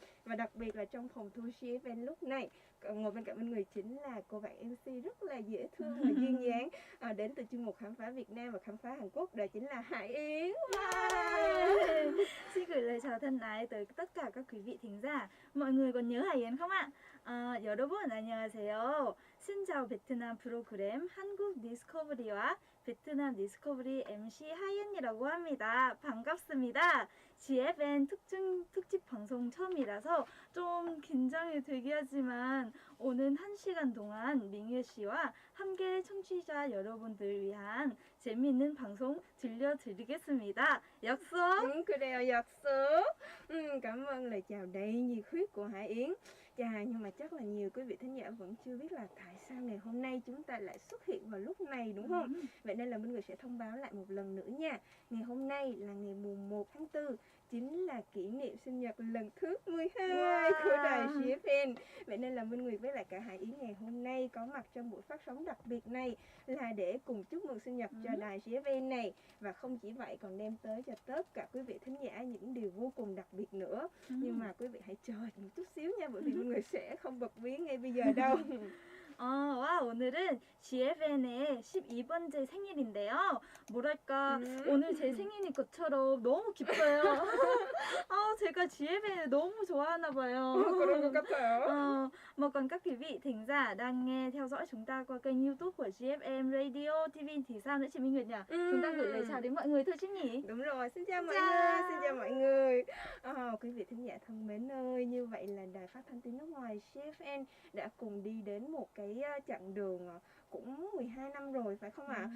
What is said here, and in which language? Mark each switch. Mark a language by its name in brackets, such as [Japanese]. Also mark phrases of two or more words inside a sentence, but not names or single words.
[Vietnamese] Và đặc biệt là trong phòng thu GFN lúc này, ngồi bên cạnh bên người chính là cô bạn MC rất là dễ thương và duyên dáng, đến từ chuyên mục Khám phá Việt Nam và Khám phá Hàn Quốc, đó chính là Hải Yến. Xin gửi lời chào thân ái tới tất cả các quý vị thính giả. Mọi người còn nhớ Hải Yến không ạ? [Korean] 여러분 안녕하세요. [Vietnamese] Xin chào [Korean] 베트남 프로그램 한국 디스커버리와 베트남 디스커버리 MC 하이엔이라고 합니다. 반갑습니다. GFN 특집 방송 처음이라서 좀 긴장이 되게 하지만 오는 1시간 동안 민규 씨와 함께 청취자 여러분들 위한 재미있는 방송 들려드리겠습니다. 약속! 그래요, 약속. [Vietnamese] Cảm ơn lời chào đầy nhiệt huyết của Hải Yến. Nhưng mà chắc là nhiều quý vị thính giả vẫn chưa biết là tại sao ngày hôm nay chúng ta lại xuất hiện vào lúc này đúng không? Vậy nên là Minh Người sẽ thông báo lại một lần nữa nha. Ngày hôm nay là ngày mùng 1 tháng 4, chính là kỷ niệm sinh nhật lần thứ 12 của đài GFN. Vậy nên là Minh Nguyệt với lại cả Hải Yến ngày hôm nay có mặt trong buổi phát sóng đặc biệt này là để cùng chúc mừng sinh nhật cho đài GFN này. Và không chỉ vậy còn đem tới cho tất cả quý vị thính giả những điều vô cùng đặc biệt nữa. Nhưng mà quý vị hãy chờ một chút xíu nha, bởi vì Minh Nguyệt sẽ không bật mí ngay bây giờ đâu. [Korean] 와, 오늘은 GFN의 12번째 생일인데요. 뭐랄까, 오늘 제 생일인 것처럼 너무 기뻐요. 제가 GFN을 너무 좋아하나 봐요. 그런 것 같아요. [Vietnamese] Mà còn các quý vị thính giả đang nghe theo dõi chúng ta qua kênh YouTube của GFN Radio TV thì sao nữa chị Minh Nguyệt nhỉ? Chúng ta gửi lời chào đến mọi người thôi chứ nhỉ? Đúng rồi, xin chào mọi người, xin chào mọi người. Quý vị thính giả thân mến ơi, như vậy là đài phát thanh tiếng nước ngoài GFN đã cùng đi đến một cái chặng đường cũng 12 năm rồi phải không ạ?